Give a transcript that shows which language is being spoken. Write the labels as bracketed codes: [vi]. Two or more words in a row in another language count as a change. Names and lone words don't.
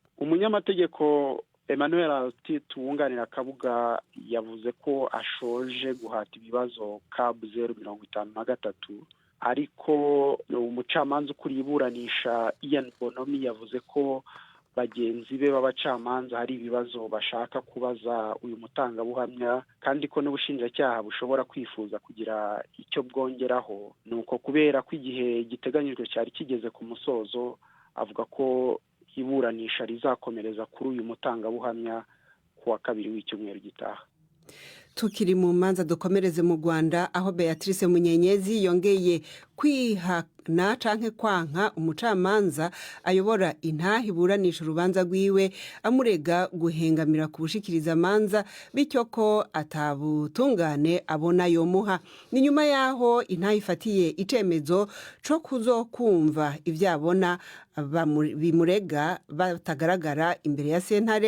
[rw] Umunyamategeko Emmanuel wunganira Kabuga yavuze ko ashoje guhata ibibazo Kabu 053, ariko umucamanza ukuriye iburanisha Ian Bonomi yavuze ko bagenzi be b'abacamanza hari ibibazo bashaka kubaza uyu mutangabuhamya, kandi ko n'ubushinjacyaha bushobora kwifuza kugira icyo bwongeraho. Nuko kubera ko igihe giteganyijwe cyari kigeze ku musozo, avuga ko iburanisha rizakomereza kuri uyu mutangabuhamya kuwa kabiri w'icyumweru gitaha. [rn] Tukiri mu manza dukomereze mu Rwanda, aho Beatrice Bunyenyezi yongeye kwihana canke kwanka umucamanza ayobora intahe iburanisha urubanza rwiwe, amurega guhengamira ku bushikiriza manza, bityo ko atabutungane abona yomuha. Ni nyuma yaho intahe ifatiye icemezo co kuzokumva ivyabona bimurega batagaragara imbere ya sentare.